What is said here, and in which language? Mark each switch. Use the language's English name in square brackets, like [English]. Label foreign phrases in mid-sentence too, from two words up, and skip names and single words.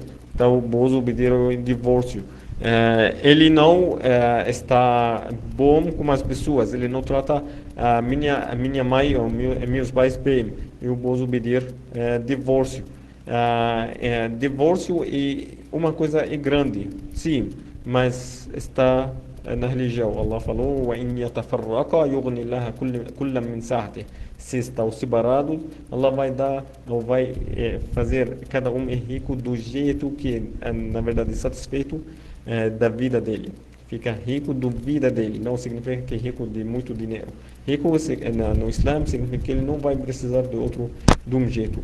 [Portuguese] Então, eu posso pedir o divórcio. Ele não está bom com as pessoas, ele não trata a minha mãe ou meus pais bem. Eu posso pedir divórcio. Divórcio é uma coisa grande, sim, mas está na religião. Allah falou: [Arabic] وَإِنْ يَتَفَرَّقَا يُغْنِ اللَّهَ كُلًّا مِنْ سَعَتِهِ. [Portuguese] Se estão separados, Allah vai dar, ou vai fazer cada um rico do jeito que, na verdade, satisfeito da vida dele. Fica rico da vida dele, não significa que é rico de muito dinheiro. Rico no Islã significa que ele não vai precisar de outro de um jeito.